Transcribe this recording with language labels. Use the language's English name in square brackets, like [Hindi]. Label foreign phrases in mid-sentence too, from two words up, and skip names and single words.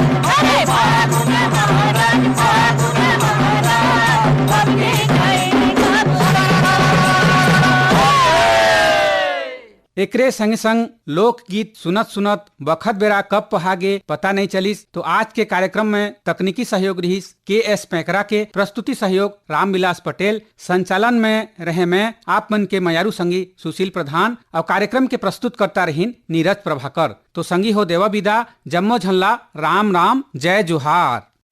[Chhattisgarhi] अरे फागुन महाराज, फागुन महाराज, अब के गइले कब एकरे संग संग लोकगीत सुनत सुनत बखत बेरा कब पहागे पता नहीं चलिस। तो आज के कार्यक्रम में तकनीकी सहयोग रही KS पैकरा के, प्रस्तुति सहयोग रामविलास पटेल, संचालन में रहे मैं आप मन के मयारू संगी सुशील प्रधान और कार्यक्रम के प्रस्तुत करता रही नीरज प्रभाकर। तो संगी हो देवा विदा, जम्मो झल्ला, राम राम, जय जोहार।